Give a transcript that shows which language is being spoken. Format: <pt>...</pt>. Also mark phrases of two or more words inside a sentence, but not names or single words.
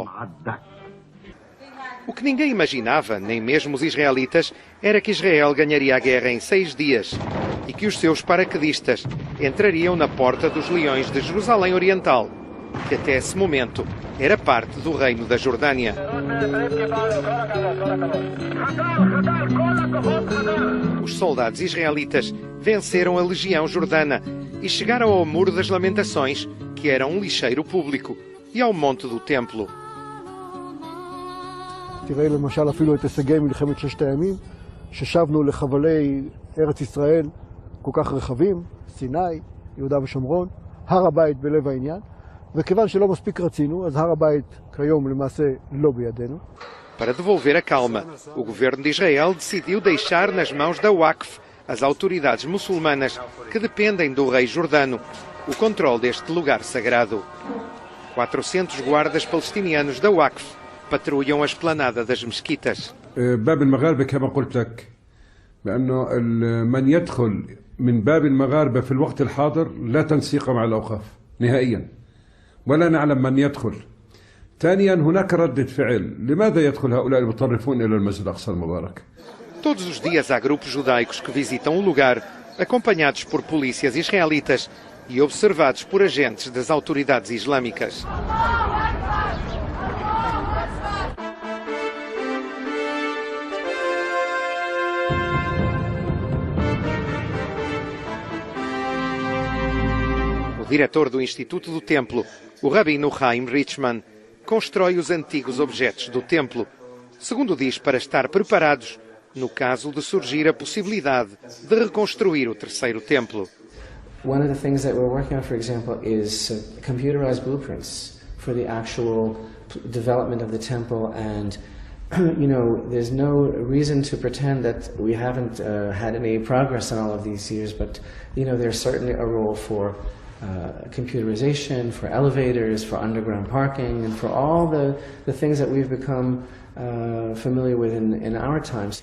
<pt>O que ninguém imaginava, nem mesmo os israelitas, era que Israel ganharia a guerra em 6 dias e que os seus paraquedistas entrariam na Porta dos Leões de Jerusalém Oriental, que até esse momento era parte do Reino da Jordânia. Os soldados israelitas venceram a Legião Jordana e chegaram ao Muro das Lamentações, que era um lixeiro público, e ao Monte do Templo.</pt> <he>תראה למשל אפילו את הישגי מלחמת 6 הימים, ששבנו לחבלי ארץ ישראל כל כך רחבים, סיני, יהודה ושומרון, הר הבית בלב העניין, וכיוון שלא מספיק רצינו, אז הר הבית כיום למעשה לא בידינו.</he> <pt>Para devolver a calma, o governo de Israel decidiu deixar nas mãos da Waqf, as autoridades muçulmanas que dependem do rei jordano, o controle deste lugar sagrado. 400 guardas palestinianos da Waqf patrulham a esplanada das mesquitas.</pt> <ar>باب المغاربة كما قلت لك بأنه من يدخل من باب المغاربة في الوقت الحاضر لا تنسيق مع الأوقاف نهائيا ولا نعلم من يدخل. ثانيا هناك ردة فعل لماذا يدخل هؤلاء المتطرفون إلى المسجد الأقصى المبارك.</ar> <pt>Todos os dias há grupos judaicos que visitam o lugar, acompanhados por polícias israelitas e observados por agentes das autoridades islâmicas. O diretor do Instituto do Templo, o rabino Chaim Richman, constrói os antigos objetos do templo, segundo diz, para estar preparados no caso de surgir a possibilidade de reconstruir o terceiro templo.</pt> <en>One of the things that we're working on, for example, is computerized blueprints for the actual development of the temple, and you know, there's no reason to pretend that we haven't had any progress in all of these years, but you know, there's certainly a role for computerization, for elevators, for underground parking, and for all the things that we've become familiar with in our times.</en>